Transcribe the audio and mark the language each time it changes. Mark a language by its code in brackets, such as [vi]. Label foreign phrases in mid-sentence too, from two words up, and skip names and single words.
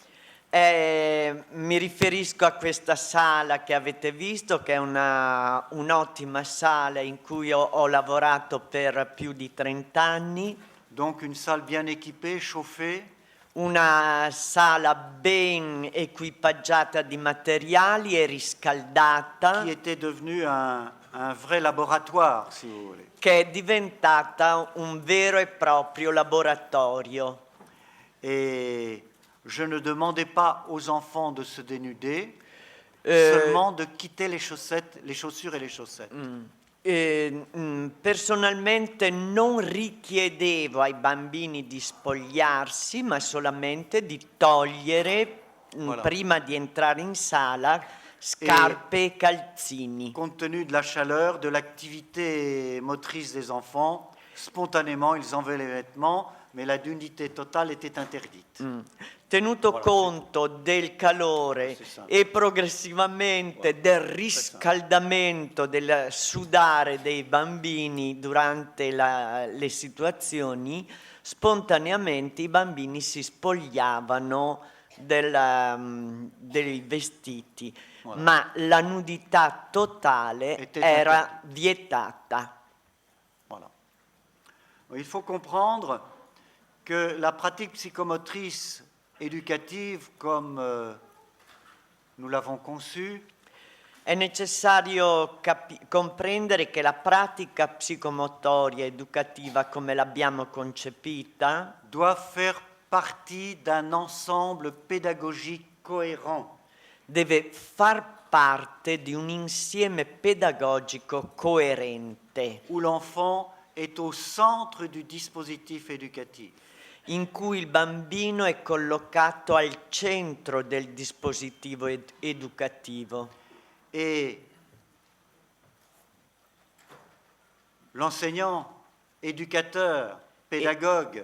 [it] Mi riferisco a questa sala che avete visto, che è un'ottima sala in cui ho lavorato per più di 30 anni, [fr] Donc une salle bien équipée, chauffée, [it] una sala ben equipaggiata di materiali e riscaldata, [fr] qui était devenue un vrai laboratoire, si vous voulez. [it] che è diventata un vero e proprio laboratorio. [fr] Et je ne demandais pas aux enfants de se dénuder, Euh, seulement de quitter les chaussettes, les chaussures et les chaussettes. [it] Personalmente non richiedevo ai bambini di spogliarsi, ma solamente di togliere, [fr] Voilà. [it] prima di entrare in sala, scarpe e calzini. [fr] Compte tenu de la chaleur, de l'activité motrice des enfants, spontanément ils enlevaient les vêtements, mais la nudité totale était interdite. [it] Tenuto [fr] Voilà, [it] conto del calore [fr] C'est ça. [it] e progressivamente del riscaldamento, del sudare dei bambini durante le situazioni, spontaneamente i bambini si spogliavano dei vestiti, [fr] Voilà. [it] ma la nudità totale [fr] Était [it] era vietata. [fr] Voilà. Il faut comprendre que la pratique psychomotrice éducative, comme nous l'avons conçue, [it] È necessario comprendere che la pratica psicomotoria educativa, come l'abbiamo concepita, [fr] doit faire partie d'un ensemble pédagogique cohérent. [it] deve far parte di un insieme pedagogico coerente, [fr] Où l'enfant est au centre du dispositif éducatif. [it] in cui il bambino è collocato al centro del dispositivo educativo. [fr] Et l'enseignant, éducateur, pédagogue,